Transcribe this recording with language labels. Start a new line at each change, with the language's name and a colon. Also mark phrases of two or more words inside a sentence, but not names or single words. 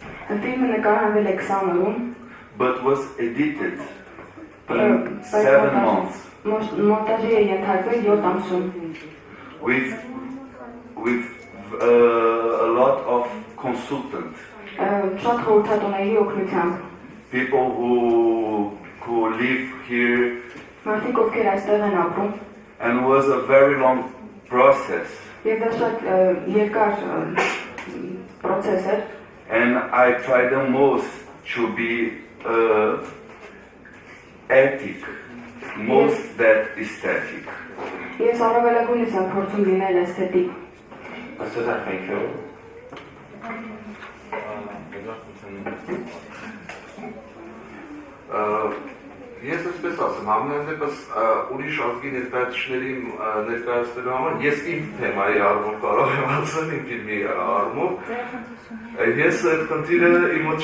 English: but was edited in 7 months with a lot of consultants, people who live here, and was a very long process. And I tried the most to be ethic, most that aesthetic.
Armenian: Ես այսպես ասեմ, համենայնդեպս ուրիշ ազգի ներկայացուցիչների ներկայացնելու համար ես իմ թեմայի առումով կարող եմ ասել, իմ ֆիլմի առումով, ես այդ խնդիրը իմ մոտ